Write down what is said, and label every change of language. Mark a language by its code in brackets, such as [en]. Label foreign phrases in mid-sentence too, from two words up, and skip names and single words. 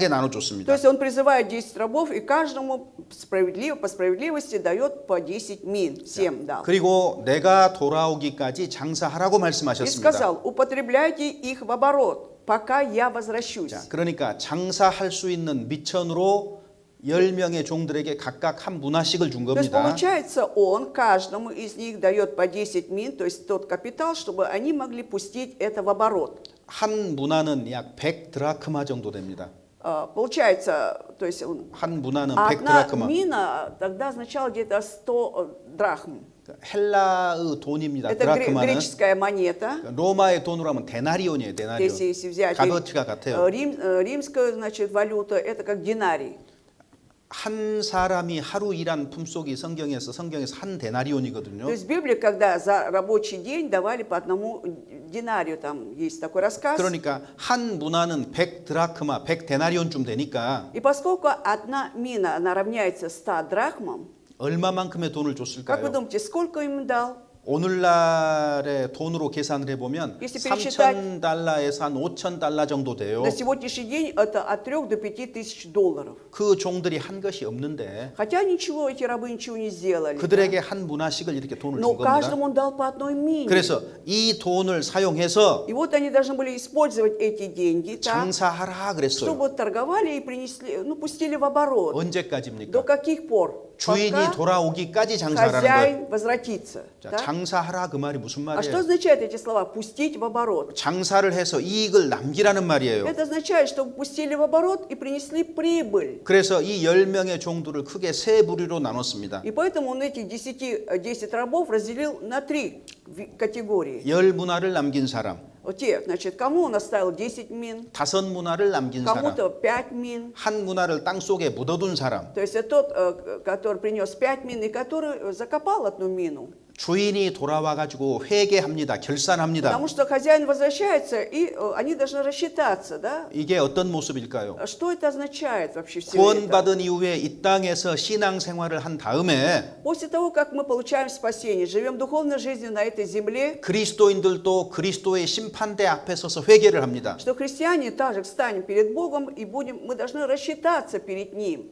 [ru] То [ko] 나눠줬습니다. [ru] есть он призывает 10 рабов и каждому по справедливости дает по 10 мин, всем дал. [ko] 그리고 내가 돌아오기까지 장사하라고 [ru] И [ko] 말씀하셨습니다. [ru] сказал, употребляйте их в оборот, пока я возвращусь. [ko] 자, 그러니까 장사할 수 있는 미천으로 10명의 종들에게 각각 한 문화씩을 준 [ru] То есть [ko] 겁니다. [ru] получается, он каждому из них дает по 10 мин, то есть тот капитал, чтобы они могли пустить это в оборот. [ko] 한 문화는 약 100 드라크마 정도 됩니다. [ru] Получается, то есть [ko] 한 문화는 100 [ru] одна [ko] 드라크마. [ru] мина тогда означала где-то 100 драхм. [ko] 헬라의 돈입니다. [ru] Это [ko] 드라크마는 [ru] греческая монета. [ko] 로마의 돈으로 하면 데나리온이에요. 데나리온. [ru] Если взять [ko] 값어치가 같아요. [ru] римская, значит, валюта, это как динарий. [ko] 한 사람이 하루 일한 품속이 성경에서 한 데나리온이거든요. [ru] То есть в Библии, когда за рабочий день давали по одному динарию, там есть такой рассказ. [ko] 그러니까 한 문화는 100 드라크마, 100 데나리온쯤 되니까 [ru] И поскольку одна мина, она равняется 100 драхмам, [ko] 얼마만큼의 돈을 [ru] как вы [ko] 줬을까요? [ru] думаете, сколько им дал? [ko] 오늘날의 돈으로 계산을 해보면 [ru] Если пересчитать, [ko] 3,000달러에서 한 5,000달러 정도 돼요. [ru] на сегодняшний день это от 3 до 5 тысяч долларов. [ko] 그 종들이 한 것이 없는데 [ru] Хотя ничего, эти рабы ничего не сделали. [ko] 그들에게 한 문화씩을 이렇게 돈을 [ru] Но [ko] 준 겁니다. [ru] каждому он дал по одной мине. [ko] 그래서 이 돈을 사용해서 [ru] И вот они должны были использовать эти деньги так, [ko] 장사하라 그랬어요. [ru] чтобы торговали и принесли, ну, пустили в оборот. До [ko] 언제까지입니까? [ru] каких пор? [ko] 주인이 [ru] Пока [ko] 돌아오기까지 장사하라는 거예요. [ru] хозяин возвратится. [ko] 자, [ru] Так? [ko] 장사하라 그 말이 무슨 [ru] А что [ko] 말이에요? [ru] означают эти слова? Пустить в оборот. [ko] 장사를 해서 이익을 남기라는 말이에요. [ru] Это означает, что пустили в оборот и принесли прибыль. [ko] 그래서 이 10명의 종들을 크게 세 부류로 на눴습니다. [ru] И поэтому он этих 10 рабов разделил на 3 категории. [ko] 10문화를 남긴 사람, [ru] Вот те, значит, кому он оставил 10 мин, [ko] 5문화를 남긴 사람, [ru] кому-то 5 мин. [ko] 한 문화를 땅 속에 묻어둔 사람, [ru] То есть это тот, который принес 5 мин и который закопал одну мину. [ko] 주인이 돌아와가지고 회개합니다. 결산합니다. [ru] Потому что хозяин возвращается, и они должны рассчитаться, да? [ko] 이게 어떤 모습일까요? [ru] Что это означает вообще все это? [ko] 구원받은 이후에 이 땅에서 신앙생활을 한 다음에 [ru] После того, как мы получаем спасение, живем духовной жизнью на этой земле, [ko] 그리스도인들도 그리스도의 심판대 앞에 서서 회개를 합니다. [ru] что христиане также встанем перед Богом и мы должны рассчитаться перед Ним.